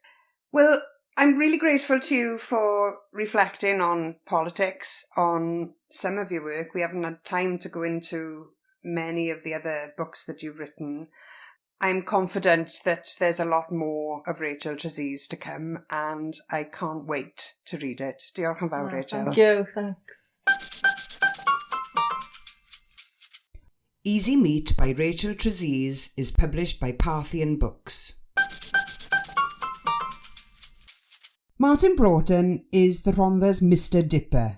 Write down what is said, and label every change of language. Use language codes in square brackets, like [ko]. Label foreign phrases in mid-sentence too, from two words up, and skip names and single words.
[en] Well, I'm really grateful to you for reflecting on politics, on some of your work. We haven't had time to go into many of the other books that you've written. I'm confident that there's a lot more of Rachel Trezise to come, and I can't wait to read it. [cy] Diolch yn fawr, Rachel. [en] Thank you, thanks. Easy Meat by Rachel Trezise is published by Parthian Books. Martyn Broughton is the Rhondda's Mr. Dipper.